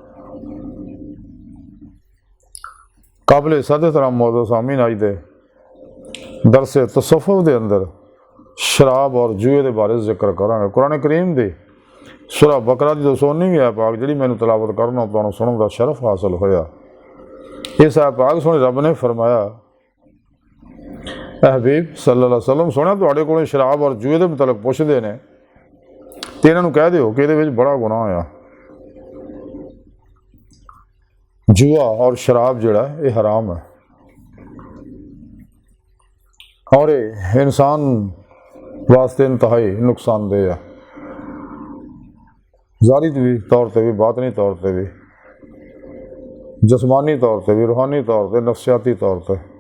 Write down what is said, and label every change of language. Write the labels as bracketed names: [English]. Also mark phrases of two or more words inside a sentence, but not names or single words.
[Punjabi] قابلِ صد احترام موجود سامعین آج دے درسِ تصوف دے اندر شراب اور جوئے کے بارے ذکر کراں گے. قرآن کریم دی سورہ بقرہ دی 219ویں آیت پاک جیہڑی مینوں تلاوت کرنا تہانوں سنن دا شرف حاصل ہویا. اس آیت پاک سنے رب نے فرمایا، اے حبیب [Arabic] صلى الله عليه وسلم [Punjabi] سنیا تہاڈے کولوں شراب اور جوئے دے مطلب پچھدے نے تے انہاں نوں کہہ دیو کہ ایہدے وچ بڑا گناہ آ. جوا اور شراب جیہڑا یہ حرام ہے اور یہ انسان واسطے انتہائی نقصان دہ ہے، ظاہری بھی طور پر بھی، باطنی طور پر بھی، جسمانی طور پر بھی، روحانی طور پر، نفسیاتی طور پر.